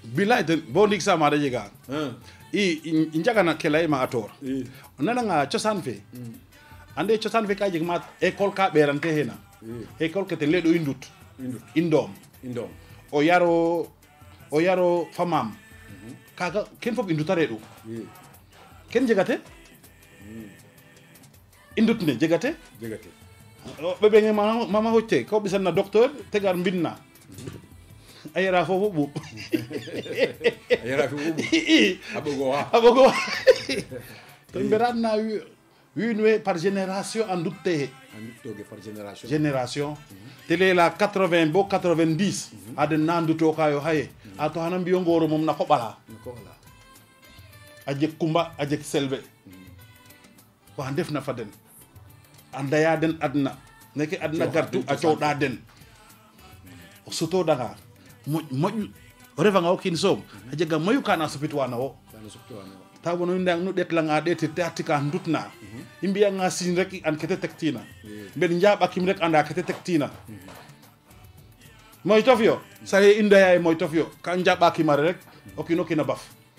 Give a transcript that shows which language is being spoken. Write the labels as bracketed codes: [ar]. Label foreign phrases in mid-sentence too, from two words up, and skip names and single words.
[srr] bilaay ten bo ndik sa maada jega i njagana ke layma a toor o nananga cosaan fe ande cosaan fe ka jeg ma école ka ɓeerante xeena école ke ten leeɗo i ndut i ndoom o yaro fa maam kaga ken fop i nduta reeɗu ken jegate i ndut ne jegate ɓeɓenge mama hocce ko ɓisan na docteur te gar mbinna a yara foofu ɓuuɓ a yara foofu ɓuuɓ a ɓogo to mberaat na wiin we [fr] par génération [srr] a ndut te par génération te lela 80 bo 90 a den na ndutokayo xaye a to xana mbiyo ngooro moom na koɓala a jeg kumba a jeg selbe wa ndefna fa den a ndaya den adna neke adna gartu a cooɗa den o sutodanga moƴ o refanga o kiin soom a jega mayu kana supitwana wo ta wono i nu ɗetlanga ɗeetir te atika ndutna i mbiyanga sin rek an kete tektina mben njaɓakim rek anda kete tektina moytof yo saye i ndaya e moytof yo ka njaɓakimare rek o kiino kiina baf